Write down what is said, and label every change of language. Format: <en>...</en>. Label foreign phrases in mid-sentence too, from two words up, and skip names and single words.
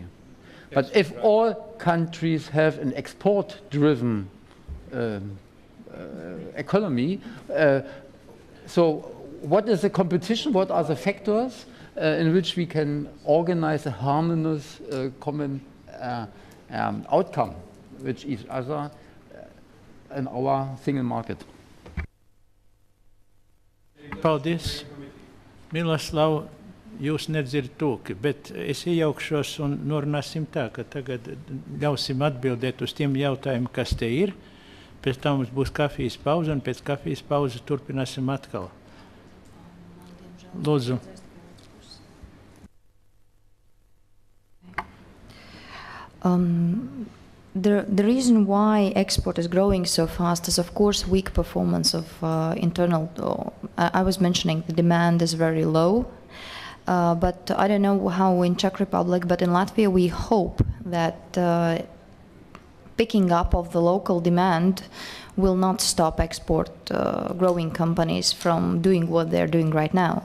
<en>But if all countries have an export-driven economy, so what is the competition? What are the factors in which we can organize a harmonious common outcome with each other in our single market?</en> <lv>Paldies. Miloslav, jūs nedzirdat tūki, bet es iejaukšos un norunāsim tā, ka tagad ļausim atbildēt uz tiem jautājumiem, kas te ir. Pēc tam mums būs kafijas pauze, un pēc kafijas pauzes turpināsim atkal. Lūdzu.</lv> <en>The reason why export is growing so fast is, of course, weak performance of internal. I was mentioning the demand is very low, but I don't know how in Czech Republic, but in Latvia we hope that picking up of the local demand will not stop export growing companies from doing what they're doing right now.</en>